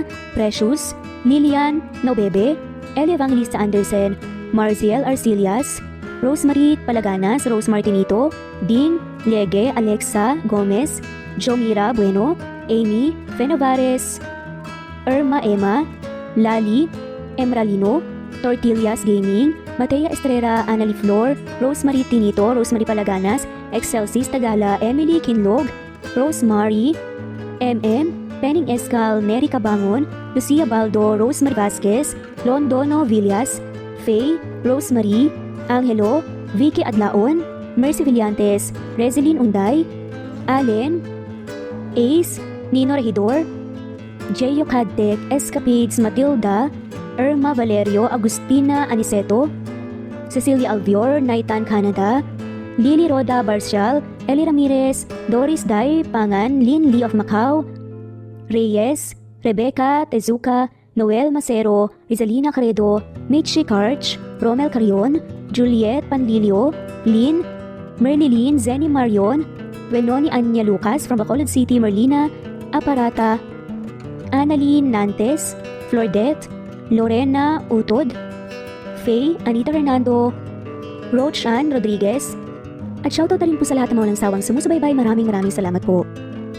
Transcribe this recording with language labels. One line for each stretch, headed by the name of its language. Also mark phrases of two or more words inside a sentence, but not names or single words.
Filipino: Precious, Lilian Naubebe, Eli Evangelista Anderson, Marciel Arcilias, Rosemary Palaganas, Rose Martinito, Dean Lege, Alexa Gomez, Jomira Bueno, Amy Fenovares, Irma Emma, Lali Emralino, Tortillas Gaming, Matea Estrera, Annalie Flor, Rosemary Tinito, Rosemary Palaganas, Excelsis Tagala, Emily Kinlog, Rosemary, Penning Escal, Mary Cabangon, Lucia Baldo, Rosemary Vasquez, Londono Villas, Faye, Rosemary, Angelo, Vicky Adlaon, Mercy Villantes, Rezeline Unday, Allen, Ace, Nino Regidor, Jeyo Cadtec, Escapades, Matilda, Irma Valerio, Agustina Aniceto, Cecilia Alvior, Naitan Canada, Lily Roda Barcial, Eli Ramirez, Doris Day Pangan, Lynn Lee of Macau, Reyes, Rebecca Tezuka, Noel Macero, Rizalina Caredo, Mitchie Karch, Romel Carion, Juliet Panlilio, Lynn, Merlilyn Zenny Marion, Wenoni Anya Lucas from Bacolod City, Merlina Aparata, Annalyn Nantes, Flordet, Lorena Utod, Faye, Anita Fernando, Rochan Rodriguez, at shoutout na rin po sa lahat ng mga walang sawang sumusubaybay. Maraming salamat po.